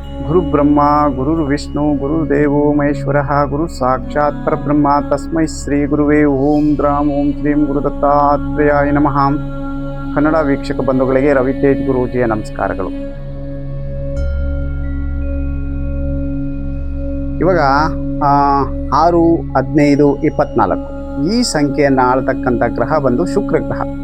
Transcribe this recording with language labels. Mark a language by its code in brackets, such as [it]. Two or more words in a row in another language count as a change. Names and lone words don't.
[sa] ಗುರುಬ್ರಹ್ಮ ಗುರುರ್ವಿಷ್ಣು ಗುರುದೇವೋ ಮಹೇಶ್ವರಃ ಗುರು ಸಾಕ್ಷಾತ್ ಪರಬ್ರಹ್ಮ ತಸ್ಮೈ ಶ್ರೀ ಗುರುವೇ ಓಂ ದ್ರಾಂ ಓಂ ಶ್ರೀಂ ಗುರುದತ್ತಾತ್ರೇಯಾಯ ನಮಃ. [kn] ಕನ್ನಡ ವೀಕ್ಷಕ ಬಂಧುಗಳಿಗೆ ರವಿತೇಜ್ ಗುರೂಜಿಯ ನಮಸ್ಕಾರಗಳು. ಇವಾಗ 6-15-24 ಈ ಸಂಖ್ಯೆಯನ್ನು ಆಳ್ತಕ್ಕಂಥ ಗ್ರಹ ಬಂದು ಶುಕ್ರ ಗ್ರಹ.